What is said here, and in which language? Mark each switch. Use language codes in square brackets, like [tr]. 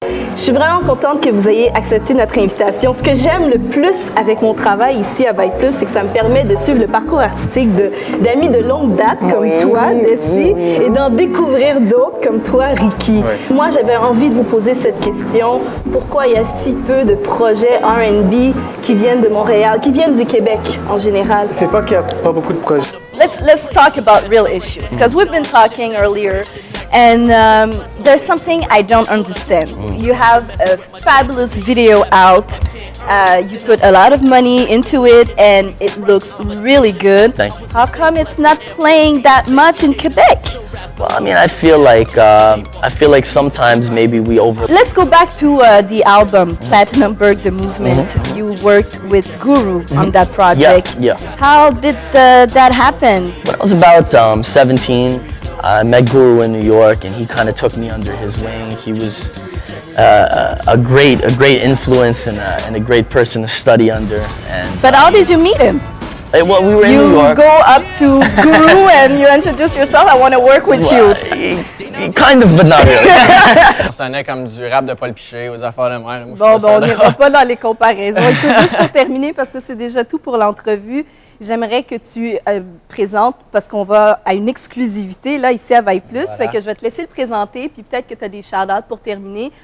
[fr] Je suis vraiment contente que vous ayez accepté notre invitation. Ce que j'aime le plus avec mon travail ici à Vibe Plus, c'est que ça me permet de suivre le parcours artistique d'amis de longue date comme toi, Desi, et d'en découvrir d'autres comme toi, Ricky. Moi, j'avais envie de vous poser cette question. Pourquoi il y a si peu de projets R&B qui viennent de Montréal, qui viennent du Québec en général? C'est pas qu'il n'y a pas beaucoup de projets. [en] Let's talk about real issues, because we've been talking earlier, and there's something I don't understand. You have a fabulous video out. You put a lot of money into it, and it looks really good. Thank you. How come it's not playing that much in Quebec? Well, I mean, I feel like sometimes maybe we over. Let's go back to the album Platinum Berg the Movement. You worked with Guru on that project. Yeah. How did that happen? When I was about 17, I met Guru in New York, and he kind of took me under his wing. He was a great influence and a great person to study under. But how did you meet him? Well, we were in New York. You go up to Guru and you introduce yourself. I want to work with you. Kind of, but not really. [fr] Ça sonnait comme du rap de Paul Piché aux affaires de mer. On n'ira pas dans les comparaisons. Écoute, juste pour terminer, parce que c'est déjà tout pour l'entrevue, j'aimerais que tu présentes, parce qu'on va à une exclusivité là ici à Vibe Plus, fait que je vais te laisser le présenter, puis peut-être que tu as des shout-outs pour terminer.